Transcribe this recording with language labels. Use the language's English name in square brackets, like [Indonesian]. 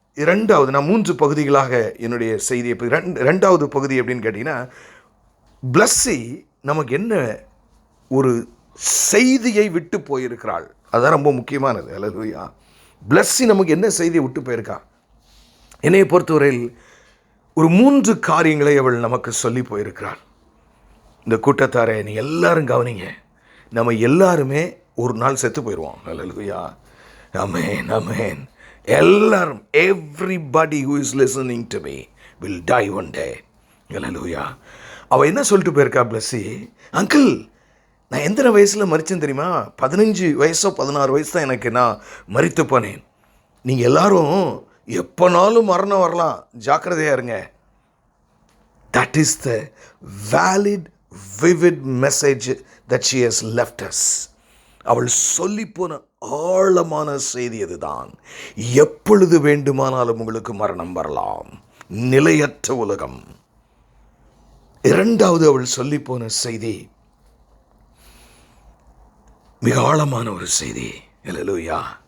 [Tamil] 2வது, நான் 3 பகுதிகளாக என்னுடைய செய்தியை, 2வது பகுதி எப்படின்னு கேட்டிங்கன்னா, பிளஸ்ஸி நமக்கு என்ன ஒரு செய்தியை விட்டு போயிருக்கிறாள். அதுதான் ரொம்ப முக்கியமானது. அல்லேலூயா. பிளஸ்ஸி நமக்கு என்ன செய்தியை விட்டு போயிருக்கா? என்னையை பொறுத்தவரையில் ஒரு 3 காரியங்களை அவள் நமக்கு சொல்லி போயிருக்கிறாள். இந்த கூட்டத்தாரை நீ எல்லாரும் கவனிங்க, நம்ம எல்லாருமே ஒரு நாள் செத்து போயிடுவோம். அல்லேலூயா. ஆமென், ஆமென். எல்லாரும், [English] everybody who is listening to me will die one day. [Tamil] அல்லேலூயா. அவள் என்ன சொல்லிட்டு போயிருக்கா பிளஸ்ஸி? அங்கிள், நான் எத்தனை வயசில் மரிச்சேன் தெரியுமா? 15 வயசோ 16 வயசு தான் எனக்கு நான் மரித்து போனேன். நீங்கள் எல்லாரும் எப்போனாலும் மரணம் வரலாம், ஜாக்கிரதையாக இருங்க. [English] That is the valid, vivid message that she has left us. [Tamil] அவள் சொல்லிப்போன ஆழமான செய்தி அதுதான். எப்பொழுது வேண்டுமானாலும் உங்களுக்கு மரணம் வரலாம், நிலையற்ற உலகம். 2வது அவள் சொல்லிப்போன செய்தி மிக ஆழமான ஒரு செய்தி. அல்லேலூயா.